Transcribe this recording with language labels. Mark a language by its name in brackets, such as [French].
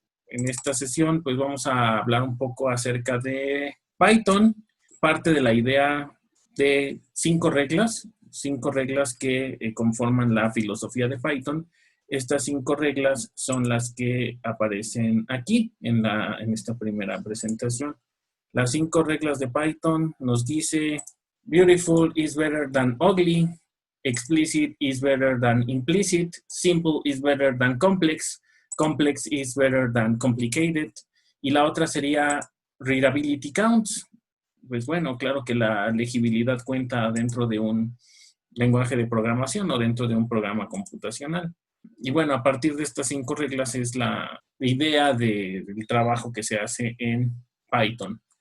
[Spanish] En esta sesión pues vamos a hablar un poco acerca de Python, parte de la idea de 5 reglas que conforman la filosofía de Python. Estas 5 reglas son las que aparecen aquí en esta primera presentación. [English] Las 5 reglas de Python nos dice: beautiful is better than ugly, explicit is better than implicit, simple is better than complex, complex is better than complicated. [Spanish] Y la otra sería readability counts. Pues bueno, claro que la legibilidad cuenta dentro de un lenguaje de programación o dentro de un programa computacional. Y bueno, a partir de estas 5 reglas es la idea del trabajo que se hace en Python.